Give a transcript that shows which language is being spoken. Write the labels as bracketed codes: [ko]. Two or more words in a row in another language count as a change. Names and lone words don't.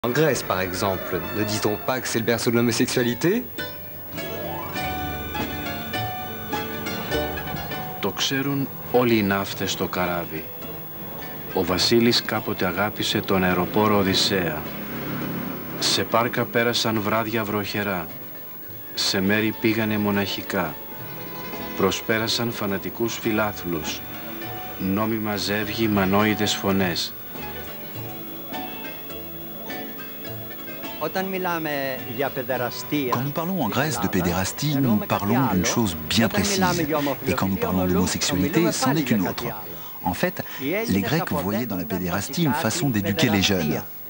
[fr] En Grèce, par exemple, ne dit-on pas que c'est le berceau de l'homosexualité? [el] Το ξέρουν όλοι οι ναύτες στο καράβι. Ο Βασίλης κάποτε αγάπησε τον αεροπόρο Οδυσσέα. Σε πάρκα πέρασαν βράδια βροχερά. Σε μέρη πήγανε μοναχικά. Προσπέρασαν φανατικούς φιλάθλους. Νόμιμα ζεύγοι, μανόιδες φωνές. [fr] Quand nous parlons en Grèce de pédérastie, nous parlons d'une chose bien précise. Et quand nous parlons d'homosexualité, c'en est une autre. En fait, les Grecs voyaient dans la pédérastie une façon d'éduquer les jeunes.